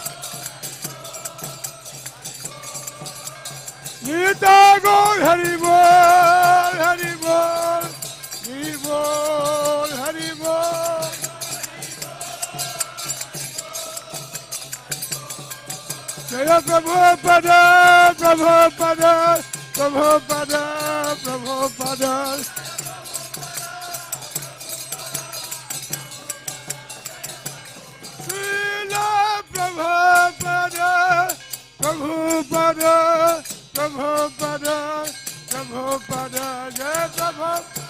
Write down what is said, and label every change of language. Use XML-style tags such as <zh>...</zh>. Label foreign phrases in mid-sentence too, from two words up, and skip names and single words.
<sa>Nitai Gaur Hari Bol, Hari Bol, Hari Bol, Hari Bol. Jaya Prabhupada, Prabhupada, Prabhupada, Prabhupada. Srila Prabhupada, Prabhupada, Prabhupada, Prabhupada, Jai Prabhupada.</sa>